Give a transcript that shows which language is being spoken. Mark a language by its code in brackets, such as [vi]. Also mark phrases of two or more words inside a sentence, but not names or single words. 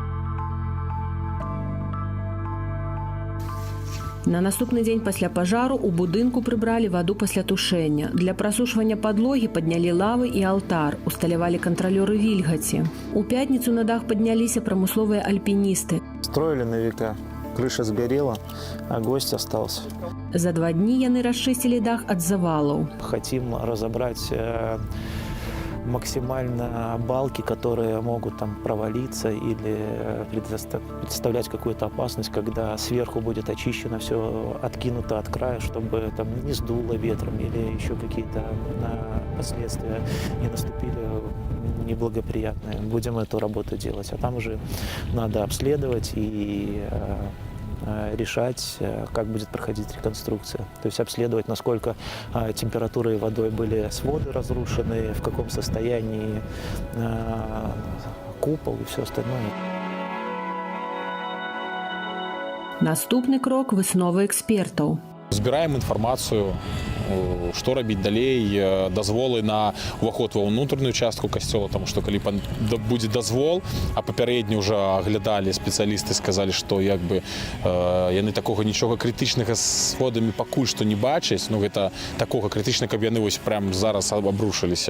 [be] На наступны дзень пасля пажару ў будынку прыбралі ваду пасля тушэння. Для прасушвання падлогі паднялі лавы і алтар, усталявалі кантралёры вільгаці. У пятніцу на дах падняліся прамысловыя альпіністы. [ru] Строили на века, крыша сгорела, а гость остался. [be] За 2 дні яны расчысцілі дах ад завалаў. [ru] Хотим разобрать максимально балки, которые могут там провалиться или представлять какую-то опасность, когда сверху будет очищено все, откинуто от края, чтобы там не сдуло ветром или еще какие-то последствия не наступили неблагоприятные. Будем эту работу делать. А там уже надо обследовать и решать, как будет проходить реконструкция. То есть обследовать, насколько температурой и водой были своды разрушены, в каком состоянии купол и все остальное. [be] Наступны крок – высновы экспертаў. Збіраем інфармацыю, што рабіць далей, дазволы на ўваход ва ўнутраную частку касцёла, таму што калі будзе дазвол, а папярэдні ўжо аглядалі спецыялісты, сказалі, што як бы яны такога нічога крытычнага з сходамі пакуль што не бачаць, ну гэта такога крытычна, каб яны вось прям зараз абрушыліся.